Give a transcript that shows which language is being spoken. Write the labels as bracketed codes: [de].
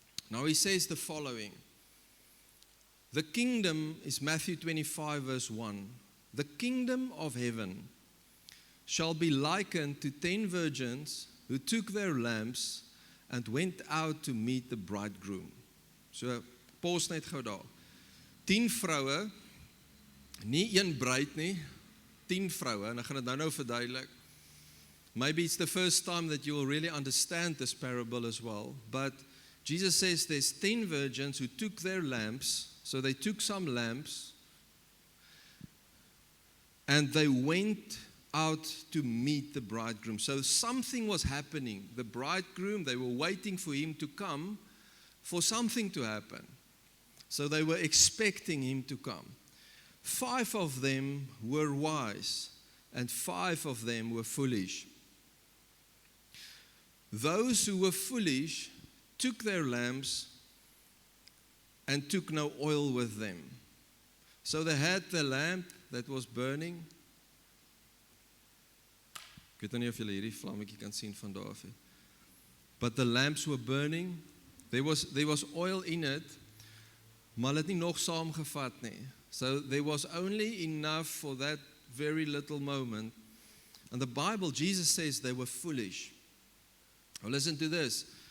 [en] Now he says the following. The kingdom is Matthew 25 verse 1. The kingdom of heaven shall be likened to 10 virgins who took their lamps and went out to meet the bridegroom. [af] So, pause net gou daar. 10 vroue, nie een bruid nie, 10 vroue, en ek gaan dit nou verduidelik. [en] Maybe it's the first time that you will really understand this parable as well, but Jesus says there's 10 virgins who took their lamps. So they took some lamps and they went out to meet the bridegroom. So something was happening. The bridegroom, they were waiting for him to come, for something to happen. So they were expecting him to come. 5 of them were wise and 5 of them were foolish. Those who were foolish took their lamps and took no oil with them. So they had the lamp that was burning. [af] Ek weet nie of julle hierdie vlammetjie kan sien van daar af. [en] But the lamps were burning. There was oil in it, [af] maar hulle het nie nog saamgevat nie. [en] So there was only enough for that very little moment. And the Bible, Jesus says they were foolish. Now listen to this.